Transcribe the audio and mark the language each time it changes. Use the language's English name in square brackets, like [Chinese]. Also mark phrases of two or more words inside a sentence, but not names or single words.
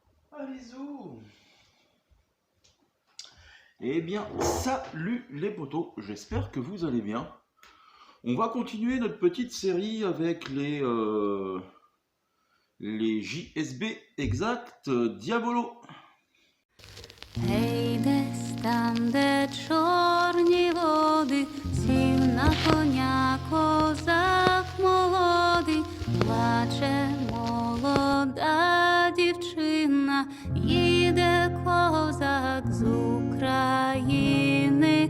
[French] Allez-y. Eh bien, salut les potos, j'espère que vous allez bien. On va continuer notre petite série avec les JSB exact Diabolo. [Ukrainian] Гей, десь там, де чорні води, сів на коня козак молодий, плаче молода дівчина, їде козак з України.